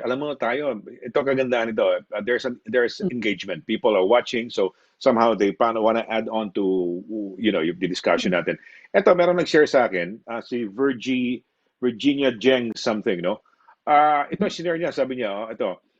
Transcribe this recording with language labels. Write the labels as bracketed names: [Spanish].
[Filipino] Alam mo tayo, ito kagandahan nito. [English] There's engagement. People are watching, so somehow they want to add on to the discussion natin. [Filipino] Ito, meron nag-share sa akin, si Virginia Jeng something, no? Ito share niya, sabi niya, ito.